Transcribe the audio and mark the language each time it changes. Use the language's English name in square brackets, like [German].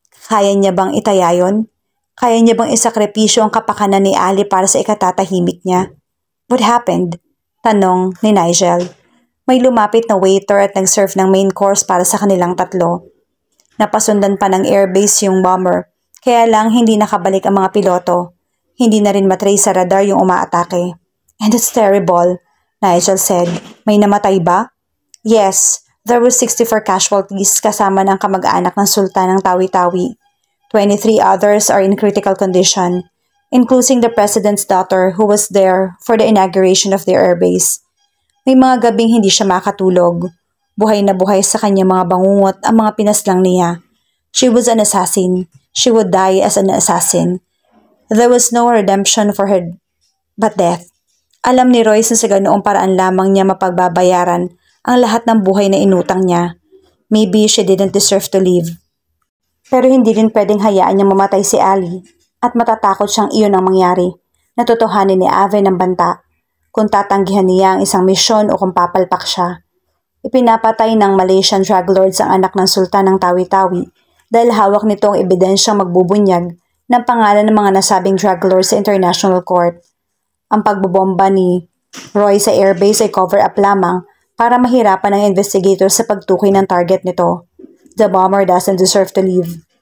[Filipino] Kaya niya bang itaya yon? Kaya niya bang isakripisyo ang kapakanan ni Ali para sa ikatatahimik niya? [English] What happened? [Filipino] Tanong ni Nigel. May lumapit na waiter at nag-serve ng main course para sa kanilang tatlo. Napasundan pa ng airbase yung bomber, kaya lang hindi nakabalik ang mga piloto. Hindi na rin matrace sa radar yung umaatake. [English] And it's terrible, Nigel said. [Filipino] May namatay ba? [English] Yes, there were 64 casualties [Filipino] kasama ng kamag-anak ng sultan ng Tawi-Tawi. [English] 23 others are in critical condition, including the president's daughter who was there for the inauguration of the airbase. [Filipino] May mga gabing hindi siya makatulog. Buhay na buhay sa kanyang mga bangungot ang mga pinaslang niya. [English] She was an assassin. She would die as an assassin. There was no redemption for her but death. [Filipino] Alam ni Royce na sa ganoong paraan lamang niya mapagbabayaran ang lahat ng buhay na inutang niya. [English] Maybe she didn't deserve to live. [Filipino] Pero hindi rin pwedeng hayaan niyang mamatay si Ali at matatakot siyang iyon ang mangyari. Natutuhanin ni Ave ng banta kung tatanggihan niya ang isang misyon o kung papalpak siya. Ipinapatay ng Malaysian drug lords ang anak ng sultan ng Tawi-Tawi dahil hawak nito ang ebidensyang magbubunyag ng pangalan ng mga nasabing drug lords sa International Court. Ang pagbobomba ni Roy sa airbase ay cover-up lamang para mahirapan ang investigator sa pagtukoy ng target nito. [English] The bomber doesn't deserve to live.